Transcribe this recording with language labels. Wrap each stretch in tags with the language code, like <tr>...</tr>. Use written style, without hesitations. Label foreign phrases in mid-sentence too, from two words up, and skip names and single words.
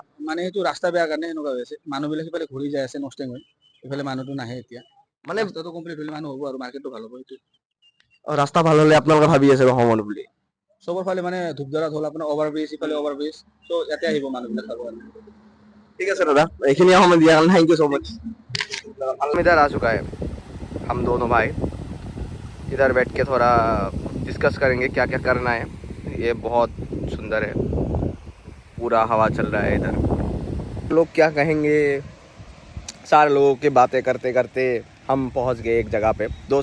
<as>মানে সেইটো ৰাস্তা বেয়া কাৰণে এনেকুৱা হৈ আছে, মানুহবিলাক সিফালে ঘূৰি যাই আছে নষ্টেং হৈ, ইফালে মানুহটো নাহে এতিয়া। মানে ৰাস্তাটো কমপ্লিট হ'লে মানুহ হ'ব আৰু মাৰ্কেটটো ভাল হ'ব, সেইটো। ৰাস্তা ভাল হ'লে আপোনালোকে ভাবি আছে ৰহম বুলি? চবৰ ফালে মানে ধূপধাৰাত হ'ল আপোনাৰ</as> <en>over bridge,</en> <as>ইফালে</as> <en>over bridge,</en> <as>ত' ইয়াতে আহিব মানুহবিলাক চাবৰ কাৰণে। ঠিক আছে দাদা, এইখিনি সময় দিয়াৰ কাৰণে</as> <en>thank you so much.</en> <hi>इधर आ चुका है, हम दोनों भाई इधर बैठ के थोड़ा डिस्कस करेंगे क्या क्या करना है। ये बहुत सुंदर है, पूरा हवा चल रहा है इधर। लोग क्या कहेंगे, सारे लोगों की बातें करते करते हम पहुंच गए एक जगह पे।</hi>